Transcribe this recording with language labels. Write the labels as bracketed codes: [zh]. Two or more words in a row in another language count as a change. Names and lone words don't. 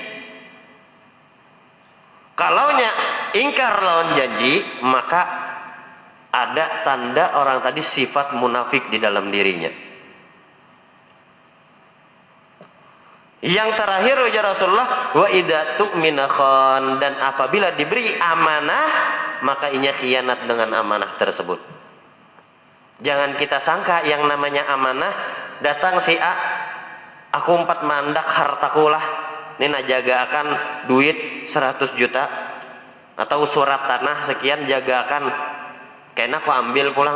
[bjn] Kalaunya ingkar lawan janji, maka ada tanda orang tadi sifat munafik di dalam dirinya. Yang terakhir ujar Rasulullah, [ar] وإذا اؤتمن خان, [bjn] dan apabila diberi amanah maka inya khianat dengan amanah tersebut. Jangan kita sangka yang namanya amanah, datang si A, aku 4 mandak hartaku lah, ini najaga akan duit 100 juta atau surat tanah sekian, jaga akan kena aku ambil pulang.